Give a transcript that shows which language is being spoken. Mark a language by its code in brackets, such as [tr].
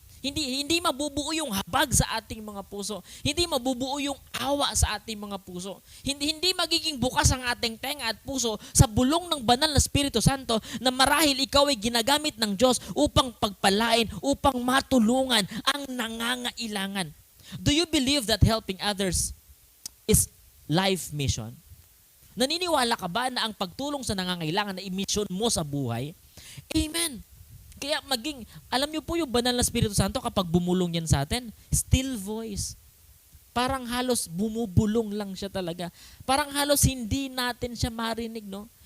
[tl] Hindi mabubuo yung habag sa ating mga puso. Hindi mabubuo yung awa sa ating mga puso. Hindi magiging bukas ang ating tenga at puso sa bulong ng banal na Espiritu Santo na marahil ikaw ay ginagamit ng Diyos upang pagpalain, upang matulungan ang nangangailangan. [en] Do you believe that helping others is life mission? [tl] Naniniwala ka ba na ang pagtulong sa nangangailangan na i-mission mo sa buhay? Amen. Kaya alam niyo po yung banal na Espiritu Santo kapag bumulong yan sa atin, [en] still voice. [tl] Parang halos bumubulong lang siya talaga. Parang halos hindi natin siya marinig, no?